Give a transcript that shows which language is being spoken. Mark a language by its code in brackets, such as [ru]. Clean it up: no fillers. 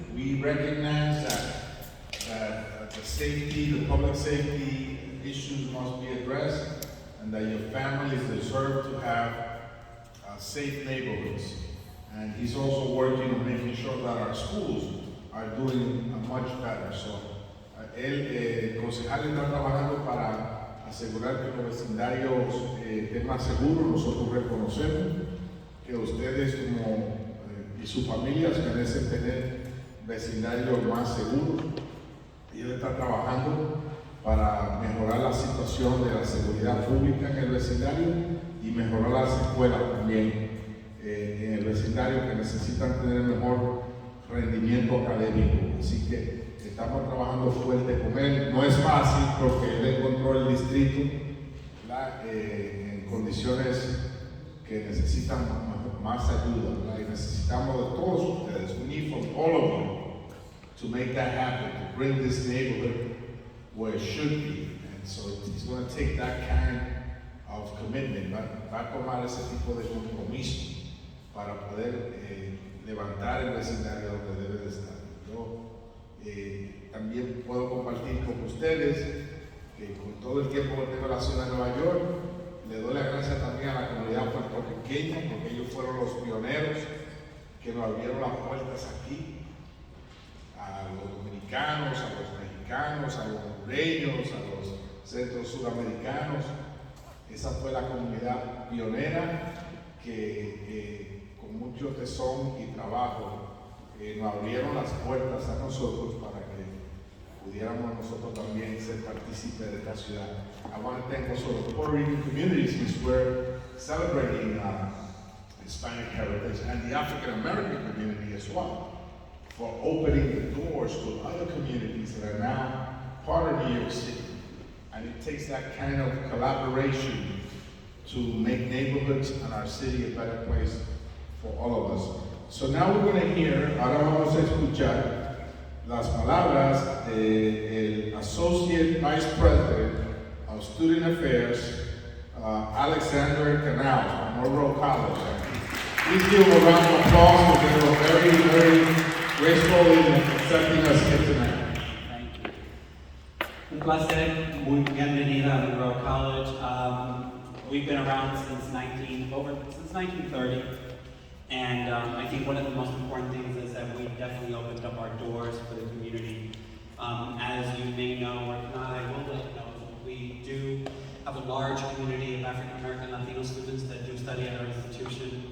[en] We recognize that the safety, the public safety issues must be addressed, and that your families deserve to have safe neighborhoods. And he's also working on making sure that our schools are doing much better. [es] So, el concejal está trabajando para asegurar que los vecindarios estén más seguros. Nosotros reconocemos que ustedes y sus familias merecen tener vecindarios más seguros. Y él está trabajando para mejorar la situación de la seguridad pública en el vecindario y mejorar las escuelas también en el vecindario, que necesitan tener mejor rendimiento académico. Así que estamos trabajando fuerte con él. No es fácil porque él encontró el distrito en condiciones que necesitan más ayuda, ¿verdad? Y necesitamos de todos ustedes. [en] We need from all of you to make that happen, to bring this neighborhood where it should be. And so it's going to take that kind of commitment, [es] va a tomar ese tipo de compromiso para poder levantar el vecindario donde debe de estar. Yo también puedo compartir con ustedes que con todo el tiempo que tengo en la ciudad de Nueva York, le doy las gracias también a la comunidad puertorriqueña, porque ellos fueron los pioneros que nos abrieron las puertas aquí, a los dominicanos, a los mexicanos, a los hondureños, a los centros sudamericanos. Esa fue la comunidad pionera que con mucho tesón y trabajo nos abrieron las puertas a nosotros para que pudiéramos nosotros también ser partícipes de esta ciudad. [en] I want to thank also the Puerto Rican communities which were celebrating Hispanic heritage and the African American community as well for opening the doors to other communities that are now part of New York City. And it takes that kind of collaboration to make neighborhoods and our city a better place for all of us. So now we're going to hear, [es] ahora vamos a escuchar las palabras del [en] Associate Vice President of Student Affairs, Alexander Canals from Monroe College. Please give a round of applause because they were very, very graceful in accepting us here tonight. Thank you. [es] Un placer, muy bienvenida a Monroe College. [en] We've been around since 1930. And I think one of the most important things is that we definitely opened up our doors for the community. As you may know, or not, I will let you know, we do have a large community of African American Latino students that do study at our institution.